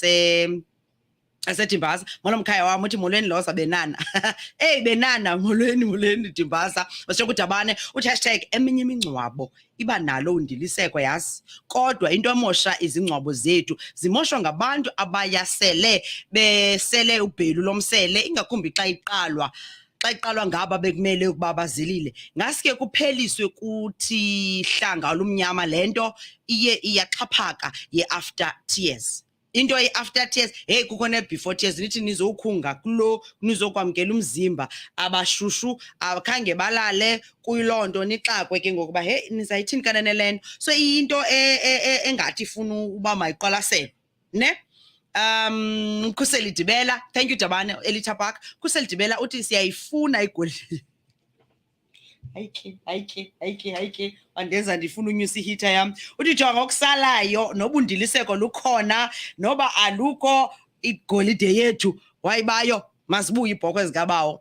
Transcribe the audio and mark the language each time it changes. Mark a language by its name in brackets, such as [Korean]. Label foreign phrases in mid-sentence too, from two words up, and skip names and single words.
[Xhosa] aseDimbaza molomkhaya wami uthi molweni Lhoza benana benana molweni Dimbaza washo kudabane uthi #eminye imingcwabo iba nalo undiliseko yazi kodwa into emosha izingcwabo zethu zimoshwa ngabantu abayasele besele ubhelu lomsele ingakumbi xa iqalwa ngaba bekumele ukuba bazilile ngaske kupheliswe kuthi hlanga olumnyama lento iye iyaxhaphaka ye- [English] after tears. [Xhosa] Into [English] after tears [Xhosa] kukho ne- [English] before tears [Xhosa] nithi nizokhunga kulo nizokwamkela umzimba abashushu akhange balale kuyiloo nto nixakwe ke ngokuba nizayithini kanene le nto. So into engathi ifuna uba mayiqwalaselwe ne Khuselidibela, [English] thank you Dabane Elita Park. [Xhosa] Khuselidibela uthi siyayifuna igolide. Hayike andeza ndifuna unyusa ihita yam. Uthi jonga okusalayo nobundiliseko lukhona noba alukho igolide yethu wayibayo masibuye ibhokwe zikabawo.